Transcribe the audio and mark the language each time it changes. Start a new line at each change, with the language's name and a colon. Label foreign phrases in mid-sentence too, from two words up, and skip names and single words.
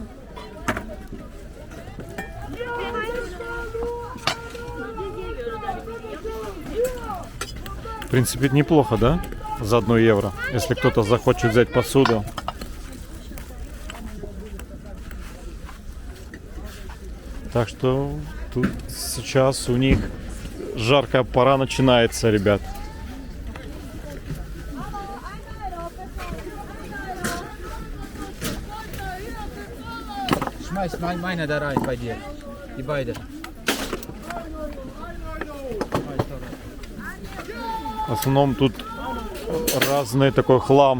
Russian: В принципе, это неплохо, да? За 1 евро. Если кто-то захочет взять посуду. Так что тут сейчас у них жаркая пора начинается, ребят.
German: Schmeiß meine da rein bei dir. Die beide.
Russian: В основном тут разный такой хлам.